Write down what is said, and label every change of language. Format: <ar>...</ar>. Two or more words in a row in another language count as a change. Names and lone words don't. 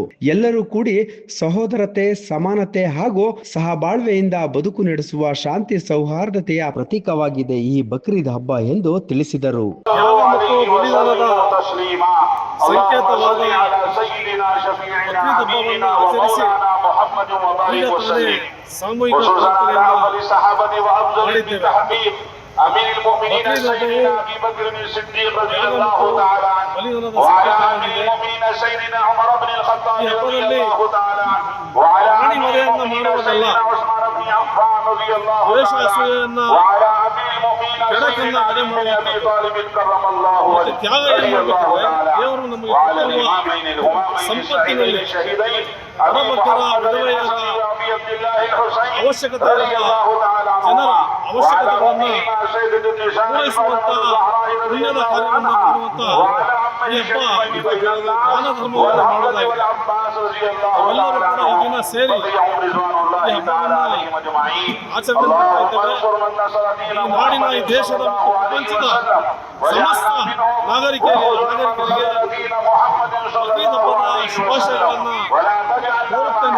<kn>ಎಲ್ಲರೂ ಕೂಡಿ ಸಹೋದರತೆ, ಸಮಾನತೆ ಹಾಗೂ ಸಹಬಾಳ್ವೆಯಿಂದ ಬದುಕು ನಡೆಸುವ ಶಾಂತಿ ಸೌಹಾರ್ದತೆಯ ಪ್ರತೀಕವಾಗಿದೆ ಈ ಬಕ್ರೀದ್ ಹಬ್ಬ ಎಂದು ತಿಳಿಸಿದರು. ಸಂಕೇತವಾದ ಹಬ್ಬವನ್ನು ಆಚರಿಸಿ ಈಗ ತಾನೇ ಸಾಮೂಹಿಕ ಪ್ರಾರ್ಥನೆಯನ್ನು ಮಾಡಿದ್ದೇವೆ.</kn> <ar>أمير المؤمنين سيدنا أبي بكر الصديق رضي الله تعالى عنه وعلى أمير المؤمنين سيدنا عمر بن الخطاب رضي الله تعالى عنه وعلى أمير المؤمنين سيدنا عثمان بن عفان رضي الله تعالى عنه وعلى أمير المؤمنين سيدنا علي بن أبي طالب كرم الله وجهه رضي الله تعالى عنه وعلى الإمامين الهمامين السعيدين الشهيدين أبي محمد بن أبي عبد الله الحسين رضي الله تعالى عنه وعلى أمير</ar> <kn>ಪೂರೈಸುವಂತ ಪುಣ್ಯದ ಕಾರ್ಯವನ್ನು ಮಾಡುವಂತ ಈ ಹಬ್ಬ ದಾನ ಧರ್ಮವನ್ನು ಮಾಡುವುದಾಗಿದೆ. ಎಲ್ಲರೂ ಕೂಡ ಈ ದಿನ ಸೇರಿ ಈ ಹಬ್ಬವನ್ನು ಆಚರಣೆ ಮಾಡ್ತಾ ಇದ್ದೇವೆ. ಈ ನಾಡಿನ, ಈ ದೇಶದ ಮತ್ತು ಪ್ರಪಂಚದ ಸಮಸ್ತ ನಾಗರಿಕರಿಗೆ ಬಕ್ರೀದ್ ಹಬ್ಬದ ಶುಭಾಶಯಗಳನ್ನು ಕೋರುತ್ತೇನೆ.</kn>